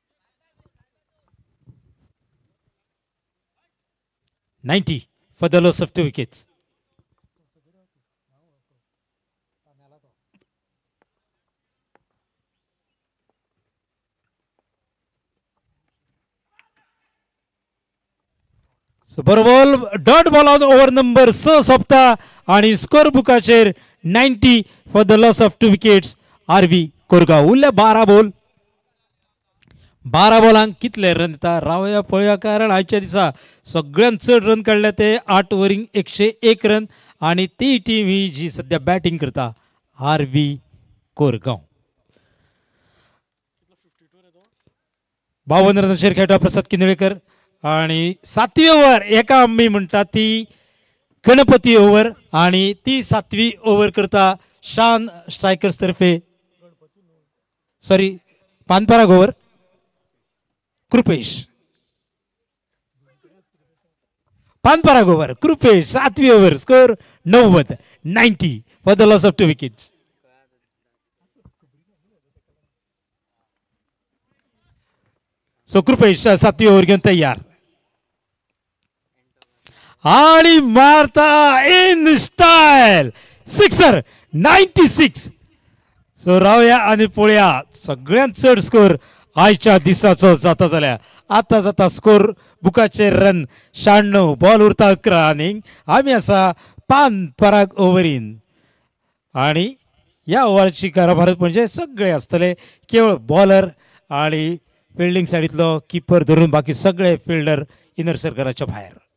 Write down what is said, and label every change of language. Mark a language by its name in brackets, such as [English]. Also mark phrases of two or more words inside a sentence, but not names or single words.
[English] 90. 90 for the loss of 2 wickets. [Konkani] So बरोबर [English] dot ball on over number 6 [Konkani] सोपता आणि स्कोर बुकाचेर [English] 90 for the loss of 2 wickets [Konkani] आरवी कोरगांव. उरले 12 बॉल. 12 बॉलांक कितले रन येता रावया पळया, कारण आयच्या दिसा सगळ्यांत चड रन काडले ते 8 ओव्हरींक 101 रन आणि ती टीम ही जी सध्या बॅटिंग करता आरवी कोरगांव. 52 रनाचेर खेळटा प्रसाद किनळेकर आणि 7वी ओव्हर एका आम्ही म्हणटा ती गणपती ओव्हर आणि ती 7वी ओव्हर करता शान स्ट्रायकर्स तर्फे पानपराग ओव्हर कृपेश. [English] Panparag over Krupesh 7th over score 90 for the loss of 2 wickets. [Konkani] सो कृपेश 7वी ओव्हर घेऊन तयार आणि मारता [English] in style sixer [Konkani] 96. सो रावया आणि पळया सगळ्यांत चड स्कोर आयच्या दिसाचो जाता जाल्यार आता जाता स्कोर बुकाचे रन 96 बॉल उरता 11 आनी आमी आसा पानपराग ओव्हरीन आणि ह्या ओव्हरची कारभार म्हणजे सगळे आसतले केवळ बॉलर आणि फिल्डिंग सायडीतलो किपर धरून बाकी सगळे फिल्डर इनर सर्कलाच्या भायर.